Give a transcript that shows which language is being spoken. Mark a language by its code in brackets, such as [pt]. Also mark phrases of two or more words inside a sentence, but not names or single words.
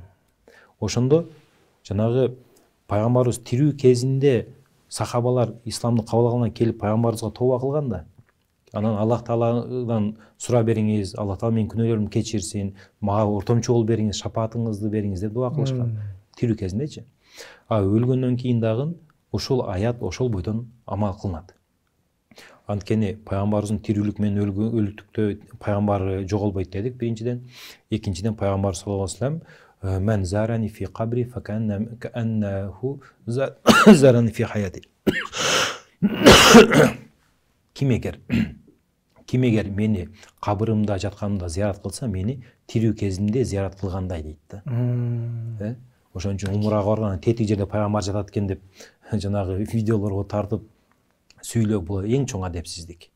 [ky] Ошондо жанагы пайгамбарыбыз тирүү кезинде сахабалар исламды кабыл алгандан келип пайгамбарыбызга тооба кылганда, анан Аллах Тааладан сура бериңиз, Аллах Таала менин күнөөлөрүмдү кечирсин, мага ортомчу болуп бериңиз, шапаатыңызды бериңиз деп дуа кылышкан. Тирүү кезиндечи. А өлгөндөн кийин дагы ошол аят, ошол бойдон амал кылынат. Анткени пайгамбарыбыздын тирүүлүк менен өлүктүктө пайгамбары жоголбойт дедик, биринчиден. Экинчиден пайгамбар [ar] صلى الله عليه وسلم من زارني في قبري فكأنه زارني في حياتي. [ky] Ким эгер мени кабырымда жатканымда зиярат кылса, мени тирүү кезинде зиярат кылгандай дейт да. Ошон үчүн умрага барганда тетик жерде пайгамбар жатат экен деп жанагы видеолорго тартып сүйлөө, бул эң чоң адепсиздик.